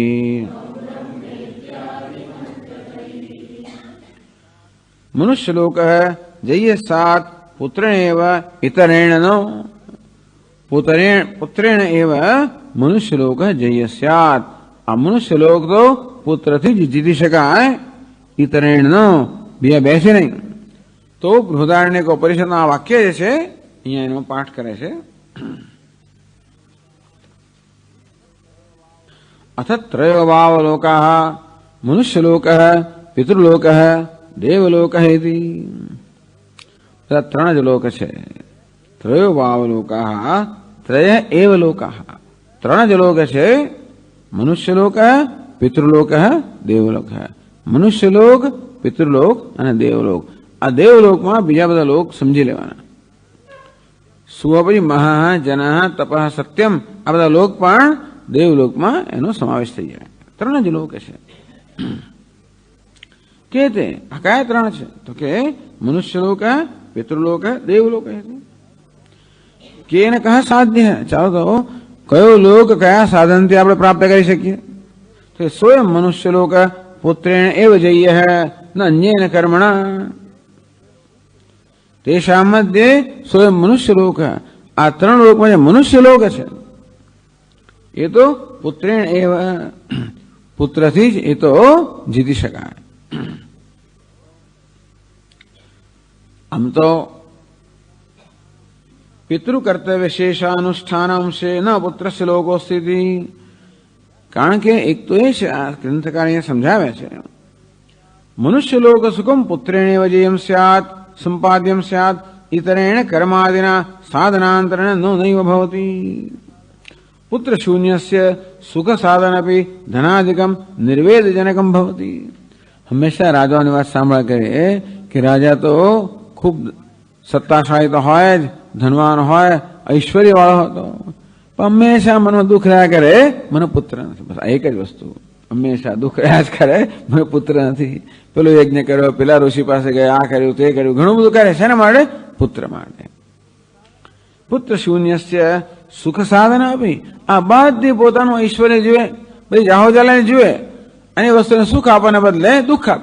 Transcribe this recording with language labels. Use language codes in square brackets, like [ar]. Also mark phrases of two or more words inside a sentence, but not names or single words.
[sa] मनुष्यलोकः जय्यस्यात् पुत्रेणैव इतरेण नो पुत्रेण एव मनुष्यलोकः जय्यस्यात्. [gu] આ મનુષ્યલોક તો पुत्रથી જ જીતી શકાય, [sa] इतरेण नो [gu] બીજા બેસે નહીં. તો બૃહદારણ્યક ઉપનિષદના આ વાક્ય જે છે અહીંયા એનો પાઠ કરે છે. [sa] अथ त्रयोभावलोकाः मनुष्यलोकः पितृलोकः देवलोकः इति. [gu] ત્રણ જ લોક છે. [sa] त्रयोभावलोकाः त्रय एव लोकाः. [gu] ત્રણ જ લોક છે [sa] मनुष्यलोकः पितृलोकः देवलोकः. [gu] मनुष्यलोक पितृलोक અને દેવલોક. આ દેવલોકમાં બીજા બધા લોક સમજી લેવાના. સુવપરી મહા જનઃ તપઃ સત્યમ આ બધા લોક પણ देवलोकમાં એનો સમાવેશ થઈ જાય. ત્રણ જ લોક છે કે તે આ કયા ત્રણ છે તો કે મનુષ્યલોક પિતૃલોક દેવલોક. [sa] કેન કહ સાધ્ય. [gu] ચાલો તો કયો લોક કયા સાધનથી આપણે પ્રાપ્ત કરી શકીએ તો [sa] સ્વયં મનુષ્યલોક પુત્રેણ એવ જય્યઃ ન અન્યેન કર્મણા. તેષાં મધ્યે સ્વયં મનુષ્યલોક. [gu] આ ત્રણ લોકમાં જે મનુષ્યલોક છે ये तो [sa] पुत्रेण एव [gu] पुत्रથી જ એ તો જીતી શકાય. આમ તો [sa] પિતૃ કર્તવ્ય શેષાનુષ્ઠાનમ છે ન પુત્રસ્ય લોકો સ્થિતિ. [gu] કારણ કે એક તો એ છે આ ગ્રંથકાર અહીંયા સમજાવે છે [sa] મનુષ્ય લોક સુખમ પુત્રેણેવ જયમ સ્યાત સંપાદ્યમ સ્યાત ઇતરેણ કર્માદિના સાધનાંતરેણ નૈવ ભવતિ. पुत्र शून्यस्य सुख साधन अपि धनादिकम निर्वेदजनकम भवति. [gu] હંમેશા રાજાઓની વાત સાંભળ્યા કરે કિ રાજા તો ખૂબ સત્તાશાળી તો હોય જ, ધનવાન હોય, ઐશ્વર્ય વાળો હોતો, પણ હંમેશા मનમાં दुख રહ્યા કરે મને પુત્ર નથી. બસ એક જ વસ્તુ હંમેશા દુખ રહ્યા જ કરે મને પુત્ર નથી. પેલો યજ્ઞ કર્યો, પેલા ઋષિ પાસે ગયા, આ કર્યું તે કર્યું, ઘણું બધું કરે. શેના માટે? પુત્ર માટે. [sa] પુત્ર શૂન્યસ્ય સુખ સાધન [gu] આપી આ બધી પોતાનું ઐશ્વર્ય જુએ, બધી જાહોજાલાને જુએ અને વસ્તુને સુખ આપવાને બદલે દુઃખ આપે.